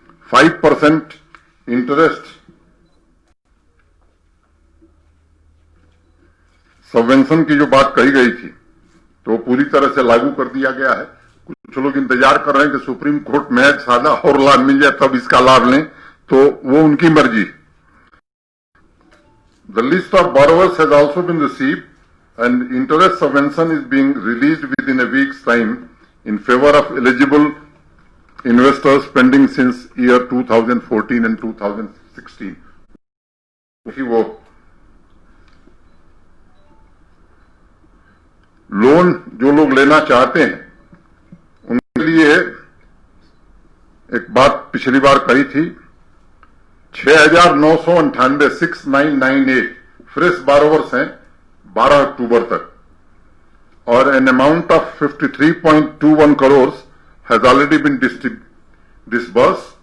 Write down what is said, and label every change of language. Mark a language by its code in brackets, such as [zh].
[hi] 5% interest subvention की जो बात कही गई थी तो पूरी तरह से लागू कर दिया गया है। कुछ लोग इंतजार कर रहे हैं कि सुप्रीम कोर्ट में एक सादा और लाभ मिल जाए तब इसका लाभ लें, तो वो उनकी मर्जी। [en] The list of borrowers has also been received and interest subvention is being released within a week's time in favor of eligible investors pending since year 2014 and 2016. [hi] वो लोन जो लोग लेना चाहते हैं उनके लिए एक बात पिछली बार कही थी, 6,998 6998 फ्रेश बारोवर्स हैं 12 अक्टूबर तक और [en] An amount of 53.21 crore has already been disburse.